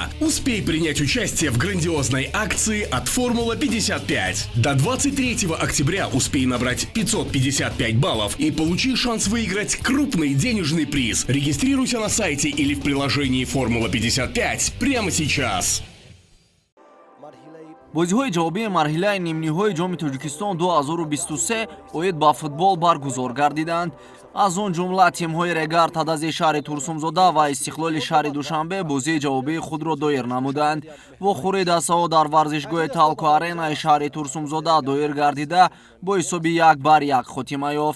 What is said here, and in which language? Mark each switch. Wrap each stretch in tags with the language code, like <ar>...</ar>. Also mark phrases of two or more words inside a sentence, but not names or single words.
<ru>Успей принять участие в грандиозной акции от «Формула-55». До 23 октября успей набрать 555 баллов и получи шанс выиграть крупный денежный приз. Регистрируйся на сайте или в приложении «Формула-55» прямо сейчас.</ru> <tg>бозиҳои ҷавобии марҳилаи нимниҳои ҷоми Тоҷикистон 2023 оид ба футбол баргузор гардиданд. аз он ҷумла тимҳои Регар Тадази шаҳри Турсумзода ва Истиқлоли шаҳри Душанбе бозии ҷавобии худро доир намуданд. вохӯрии дастаҳо дар варзишгоҳи Талко Аренаи шаҳри Турсумзода доир гардида бо ҳисоби 1-1 хотима ёфт.</tg>